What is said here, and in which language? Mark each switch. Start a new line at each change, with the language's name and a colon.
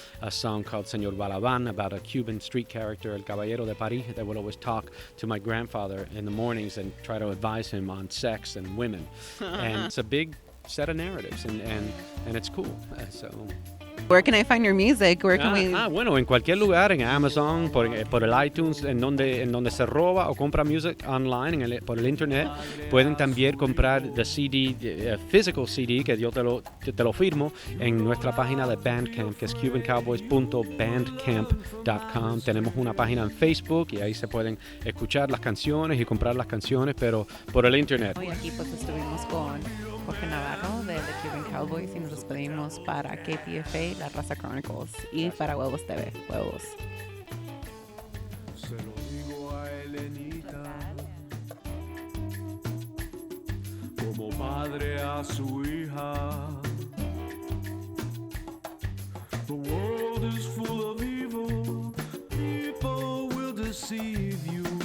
English: A song called Señor Balaban about a Cuban street character, El Caballero de París, that would always talk to my grandfather in the mornings and try to advise him on sex and women. And it's a big set of narratives, and it's cool. So Where can I find your music? Where can we?
Spanish: Bueno, en cualquier lugar, en Amazon, por el iTunes, en donde se roba o compra
English: music online,
Spanish: por el internet. Pueden también comprar
English: the CD, physical CD,
Spanish: que yo te lo firmo, en nuestra página de Bandcamp, que es cubancowboys.bandcamp.com. Tenemos una página en Facebook y ahí se pueden escuchar las canciones y comprar las canciones, pero por el internet. Hoy aquí pues estuvimos con Jorge Navarro de The Cuban Cowboys y nos despedimos para KPFA, La Raza Chronicles y para Huevos TV. Huevos. Se lo digo a Elenita, como padre a su hija.
English: The world is full of evil, people will deceive you.